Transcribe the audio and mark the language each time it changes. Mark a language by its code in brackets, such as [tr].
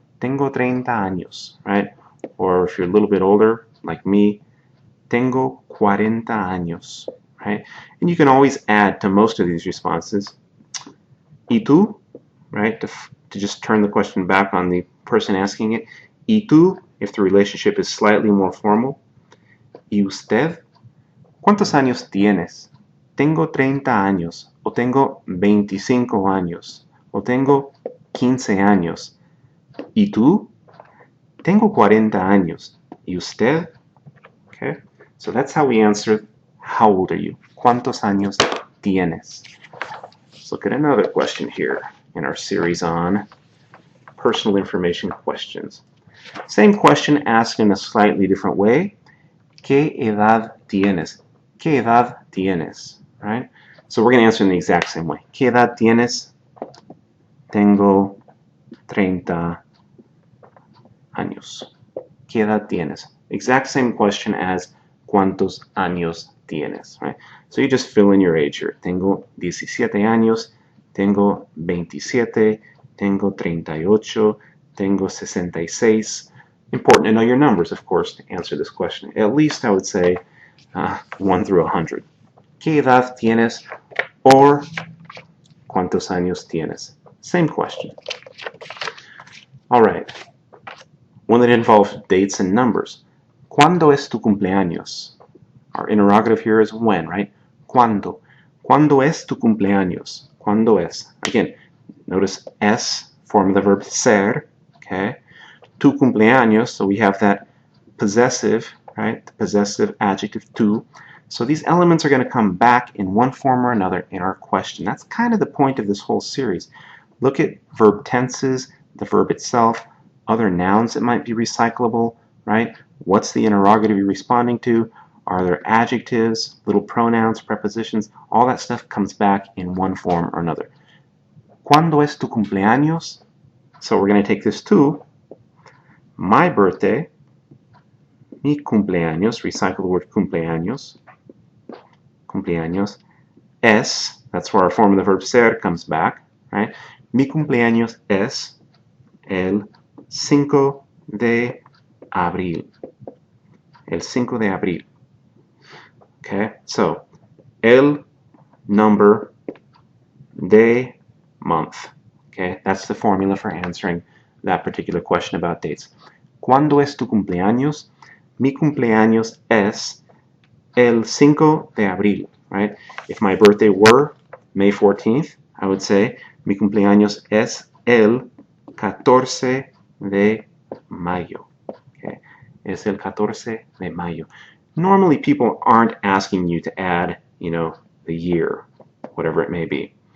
[es] Tengo 30 años, [en] right? Or if you're a little bit older, like me, [es] tengo 40 años, [en] right? And you can always add to most of these responses, [es] ¿y tú? [en] Right? To just turn the question back on the person asking it. [es] ¿Y tú? [en] If the relationship is slightly more formal. [es] ¿Y usted? ¿Cuántos años tienes? Tengo 30 años, o tengo 25 años, o tengo 15 años. ¿Y tú? Tengo 40 años. ¿Y usted? [en] Okay, so that's how we answer, how old are you? [es] ¿Cuántos años tienes? [en] Let's look at another question here in our series on personal information questions. Same question asked in a slightly different way. [es] ¿Qué edad tienes? ¿Qué edad tienes? [en] Right? So we're going to answer in the exact same way. [es] ¿Qué edad tienes? Tengo 30 años. ¿Qué edad tienes? [en] Exact same question as [es] ¿cuántos años tienes? [en] Right? So you just fill in your age here. [es] Tengo 17 años, tengo 27, tengo 38, tengo 66. [en] Important to know your numbers, of course, to answer this question. At least I would say 1 through 100. [es] ¿Qué edad tienes? Or ¿cuántos años tienes? [en] Same question. All right. One that involves dates and numbers. [es] ¿Cuándo es tu cumpleaños? [en] Our interrogative here is when, right? [es] ¿Cuándo? ¿Cuándo es tu cumpleaños? ¿Cuándo es? [en] Again, notice es, form of the verb ser, okay? Tu cumpleaños, so we have that possessive, right? The possessive adjective tu. So these elements are going to come back in one form or another in our question. That's kind of the point of this whole series. Look at verb tenses, the verb itself, other nouns that might be recyclable, right? What's the interrogative you're responding to? Are there adjectives, little pronouns, prepositions? All that stuff comes back in one form or another. [es] ¿Cuándo es tu cumpleaños? [en] So we're going to take this to my birthday, [es] mi cumpleaños, [en] recycle the word cumpleaños, cumpleaños, es, that's where our form of the verb ser comes back, right? [es] Mi cumpleaños es el 5 de abril. El 5 de abril. [en] Okay, so [es] el number de month. [en] Okay, that's the formula for answering that particular question about dates. [es] ¿Cuándo es tu cumpleaños? Mi cumpleaños es el 5 de abril, right? [en] If my birthday were May 14th, I would say [es] mi cumpleaños es el 14 de mayo. [en] Okay, [es] es el 14 de mayo. [en] Normally people aren't asking you to add, the year, whatever it may be.